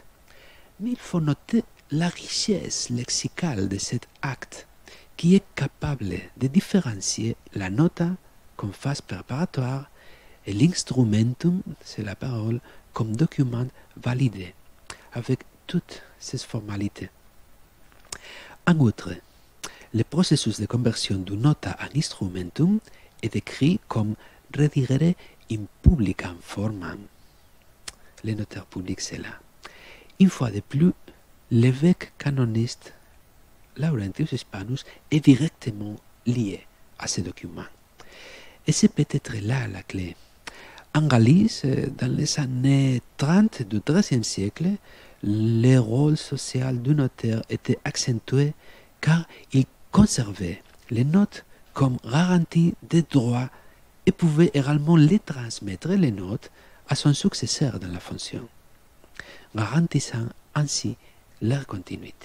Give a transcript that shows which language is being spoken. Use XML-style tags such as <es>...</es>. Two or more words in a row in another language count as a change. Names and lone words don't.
<fr>Mais il faut noter la richesse lexicale de cet acte qui est capable de différencier la nota comme phase préparatoire et l'instrumentum, c'est la parole, comme document validé, avec toutes ces formalités. En outre, le processus de conversion du nota en instrumentum est décrit comme</fr> <la>redigere in publicam formam.</la> <fr>Le notaire public, c'est là. Une fois de plus, l'évêque canoniste Laurentius Hispanus est directement lié à ce document. Et c'est peut-être là la clé. En Galice, dans les années 30 du XIIIe siècle, le rôle social du notaire était accentué car il conservait les notes comme garantie des droits et pouvait également les transmettre, les notes, à son successeur dans la fonction, garantissant ainsi leur continuité.</fr>